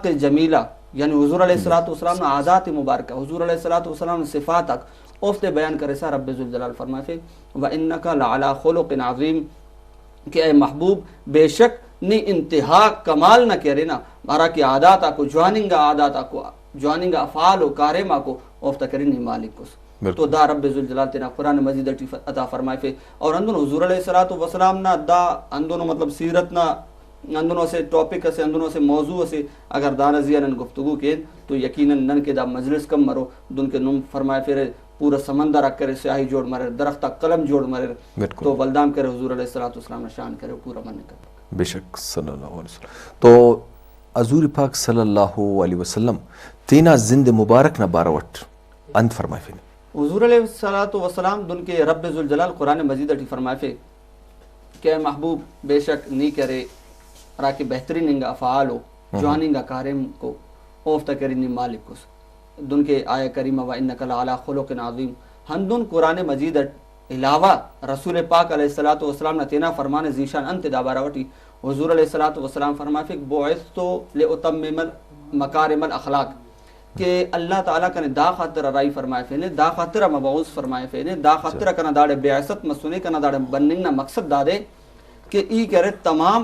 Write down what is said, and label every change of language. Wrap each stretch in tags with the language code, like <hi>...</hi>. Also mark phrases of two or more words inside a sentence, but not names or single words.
<brh>جمیلہ یعنی حضور علیہ الصلوۃ والسلام نے عادات مبارکہ حضور علیہ الصلوۃ والسلام نے صفات افتے بیان کرے سا رب ذوالجلال فرمائے تھے</brh> <ar>وَإِنَّكَ لَعَلَىٰ خُلُقٍ عَظِيمٍ</ar> <brh>کہ اے محبوب بے شک نی انتہا کمال نہ کرے نا مارا کی عادات کو جواننگا عادات کو جواننگا افعال و کارما کو افتا کرے نی مالک کو تو دا رب ذوالجلال تینا قرآن مجید عطا فرمائے تھے اور اندون حضور علیہ الصلوۃ والسلام نا دا اندون مطلب سیرت نا اندونوں سے ٹاپک سے اندونوں سے موضوع سے اگر دانا زیانن گفتگو کے تو یقیناً نن کے دا مجلس کم مرو دن کے نم فرمائے پھر پورا سمندر رکھ کرے سیاہی جوڑ مرے درختہ قلم جوڑ مرے تو ولدام کرے حضور علیہ الصلوۃ والسلام شان کرے پورا من کر</brh> <ur>بے شک</ur> <ar>صلی اللہ علیہ وسلم</ar> <brh>تو حضور پاک</brh> <ar>صلی اللہ علیہ وسلم</ar> <brh>تینا زند مبارک نہ باروٹ انت فرمائے فی حضور علیہ الصلوۃ والسلام دن کے رب ذوالجلال قرآن مجید اٹھی فرمائے فی کہ محبوب</brh> <ur>بے شک</ur> <brh>نہیں کرے راکی بہترین انگا افعالو جواننگا کارم کو اوفتا کرینی مالک کو دن کے آیہ کریمہ</brh> <ar>وَإِنَّكَ لَعَلَىٰ خُلُقٍ عَظِيمٍ</ar> <brh>ہندن قرآن مجید علاوہ رسول پاک علیہ الصلوۃ والسلام نے تینا فرمان ذیشان انت دابارہ وٹی حضور علیہ الصلوۃ والسلام فرمائے فیک</brh> <ar>بُعِثْتُ لِأُتَمِّمَ مَكَارِمَ الْأَخْلَاق</ar> <brh>کہ اللہ تعالیٰ کنے دا خاطر رائی فرمائے فینے دا خاطر مبعوث فرمائے فینے دا خاطر کنا داڑے بیعثت مسونے کنا داڑے بننگنا مقصد دادے کہ ای کرے تمام</brh>